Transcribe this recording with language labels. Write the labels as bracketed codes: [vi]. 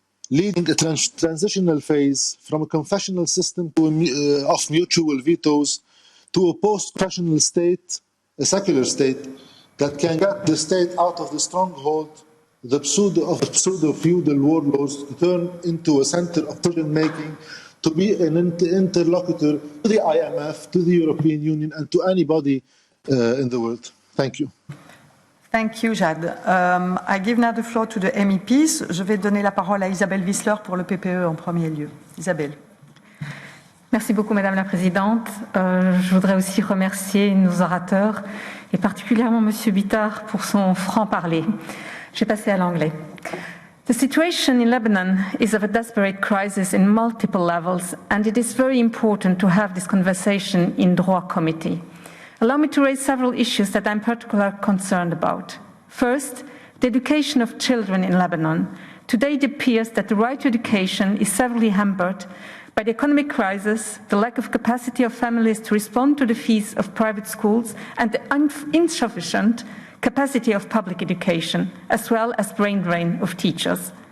[en] leading a transitional phase from a confessional system to of mutual vetoes to a post-confessional state, a secular state, that can get the state out of the stronghold, the pseudo-feudal warlords, to turn into a center of decision-making, to be an interlocutor to the IMF, to the European Union, and to anybody in the world. Thank you. Thank you, Jad. I give now the floor to the MEPs. [fr] Je vais donner la parole à Isabelle Wissler pour le PPE en premier lieu. Isabelle. Merci beaucoup, Madame la Présidente. Je voudrais aussi remercier nos orateurs et particulièrement Monsieur Bittard pour son franc-parler. Je vais passer à l'anglais. [en] The situation in Lebanon is of a desperate crisis in multiple levels, and it is very important to have this conversation in Droit Committee. Allow me to raise several issues that I'm particularly concerned about. First, the education of children in Lebanon. Today it appears that the right to education is severely hampered by the economic crisis, the lack of capacity of families to respond to the fees of private schools, and the insufficient capacity of public education, as well as brain drain of teachers.